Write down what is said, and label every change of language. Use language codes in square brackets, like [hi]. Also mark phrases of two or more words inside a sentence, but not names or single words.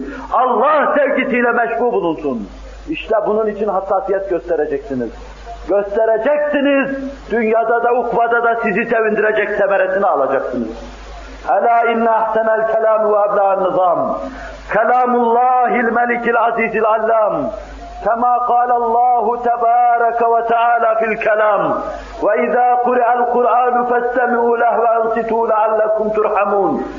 [tr] Allah sevgisiyle meşgul bulunsun. İşte bunun için hassasiyet göstereceksiniz. Göstereceksiniz, dünyada da ukvada da sizi sevindirecek semeresini alacaksınız. [ar] ألا إن أحسن الكلام وأبلغ النظام. كلام الله الملك العزيز العلام. كما قال الله تبارك وتعالى في الكلام وإذا قرئ القرآن فاستمعوا له وأنصتوا لعلكم ترحمون